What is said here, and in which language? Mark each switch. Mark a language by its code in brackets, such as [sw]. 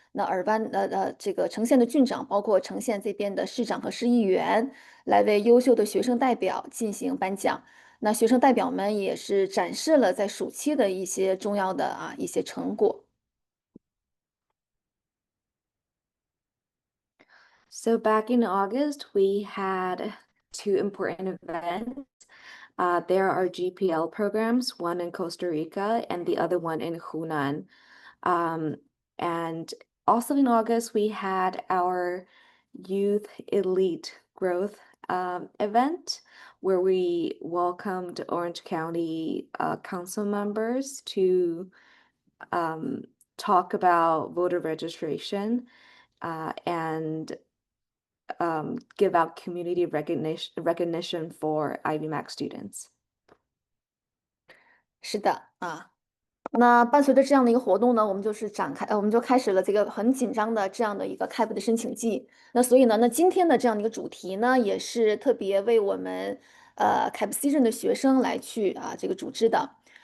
[zh] 那尔湾这个城县的郡长，包括城县这边的市长和市议员，来为优秀的学生代表进行颁奖。那学生代表们也是展示了在暑期的一些重要的一些成果。 [en] So back in August, we had two important events. There are GPL programs, one in Costa Rica and the other one in Hunan. And also in August, we had our Youth Elite Growth event where we welcomed Orange County council members to talk about voter registration and give out community recognition for IvyMax students. [zh] 是的那伴随着这样的一个活动呢，我们就开始了这个很紧张的这样的一个开补的申请季。那所以呢，那今天的这样的一个主题呢，也是特别为我们开补 season 的学生来去这个组织的。